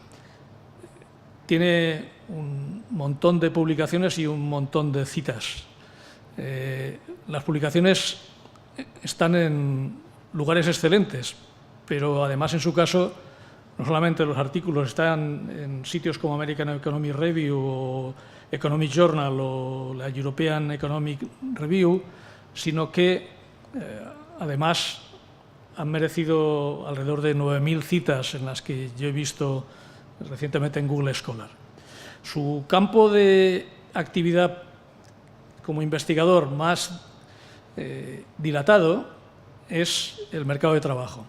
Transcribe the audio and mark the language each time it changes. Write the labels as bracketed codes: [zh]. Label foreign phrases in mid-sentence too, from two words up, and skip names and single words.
[es] Tiene un montón de publicaciones y un montón de citas. Las publicaciones están en lugares excelentes, pero además en su caso no solamente los artículos están en sitios como American Economic Review o Economic Journal o la European Economic Review, sino que además han merecido alrededor de 9.000 citas en las que yo he visto recientemente en Google Scholar. Su campo de actividad como investigador más dilatado es el mercado de trabajo.